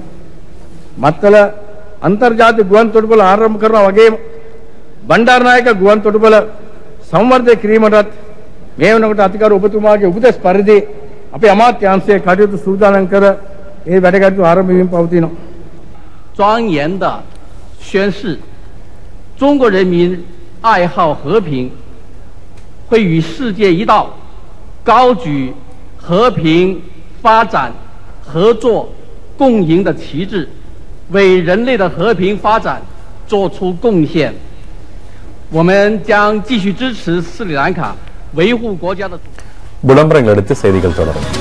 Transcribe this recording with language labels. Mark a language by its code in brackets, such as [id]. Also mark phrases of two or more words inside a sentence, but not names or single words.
[si] මත්තල අන්තර්ජාතික ගුවන් තොටුපළ ආරම්භ කරනවා වගේම බණ්ඩාරනායක ගුවන් තොටුපළ සංවර්ධනය කිරීමටත් මේ වෙනකොට අධිකරු ඔබතුමාගේ උපදෙස් පරිදි අපේ අමාත්‍යාංශයේ කටයුතු සූදානම් කර ඒ වැඩ කටයුතු ආරම්භ වීම පවතිනවා. [zh] 庄严的宣誓，中国人民爱好和平，会与世界一道，高举和平发展、合作共赢的旗帜，为人类的和平发展做出贡献。我们将继续支持斯里兰卡维护国家的。 [ta] விளம்பரங்கள் அடுத்து செய்திகள் தொடரும்.